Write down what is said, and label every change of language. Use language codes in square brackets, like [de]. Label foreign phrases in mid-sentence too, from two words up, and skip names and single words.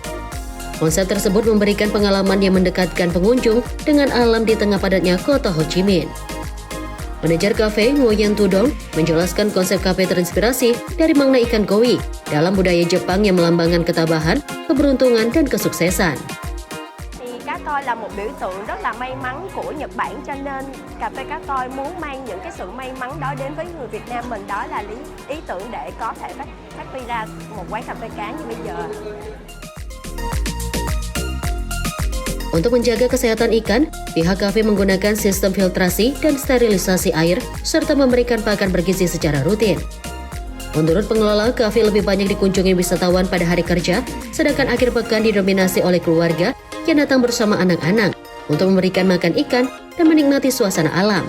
[id] Konsep tersebut memberikan pengalaman yang mendekatkan pengunjung dengan alam di tengah padatnya kota Ho Chi Minh. Manajer kafe, Nguyen Tu Dong, menjelaskan konsep kafe terinspirasi dari makna ikan koi dalam budaya Jepang yang melambangkan ketabahan, keberuntungan, dan kesuksesan. [vi] Cá koi là một biểu tượng rất là may mắn của Nhật Bản, cho nên cà phê cá koi muốn mang những cái sự may mắn đó đến với người Việt Nam mình, đó là ý tưởng để có thể phát huy ra một quán cà phê cá như bây giờ. [id] Untuk menjaga kesehatan ikan, pihak kafe menggunakan sistem filtrasi dan sterilisasi air serta memberikan pakan bergizi secara rutin. Menurut pengelola, kafe lebih banyak dikunjungi wisatawan pada hari kerja, sedangkan akhir pekan didominasi oleh keluarga yang datang bersama anak-anak untuk memberikan makan ikan dan menikmati suasana alam.